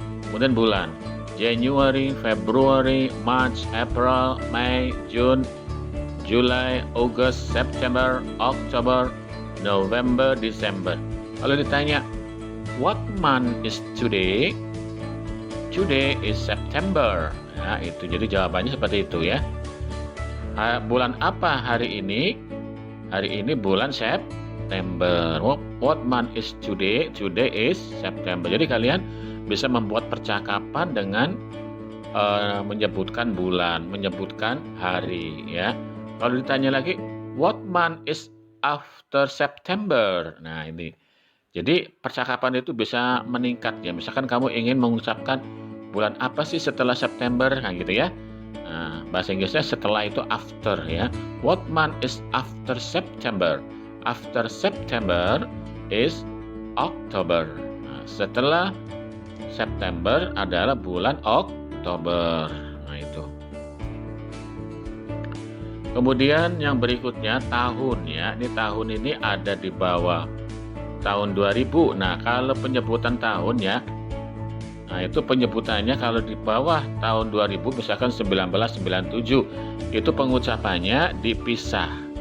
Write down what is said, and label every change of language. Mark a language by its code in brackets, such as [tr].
[id] Kemudian bulan, [en] January, February, March, April, May, June, July, August, September, October, November, December. [id] Kalau ditanya, [en] what month is today? Today is September. [id] Nah, itu jadi jawabannya seperti itu ya. Bulan apa hari ini? Hari ini bulan September. [en] What month is today? Today is September. [id] Jadi kalian bisa membuat percakapan dengan menyebutkan bulan, menyebutkan hari ya. Kalau ditanya lagi, [en] what month is after September? [id] Nah, ini. Jadi percakapan itu bisa meningkat ya. Misalkan kamu ingin mengucapkan bulan apa sih setelah September, nah gitu ya. Nah, bahasa Inggrisnya setelah itu after ya. [en] What month is after September? After September is October. [id] Nah, setelah September adalah bulan Oktober. Nah, itu. Kemudian yang berikutnya tahun ya. Ini tahun ini ada di bawah tahun 2000. Nah, kalau penyebutan tahun ya. Nah, itu penyebutannya kalau di bawah tahun 2000 misalkan 1997, itu pengucapannya dipisah.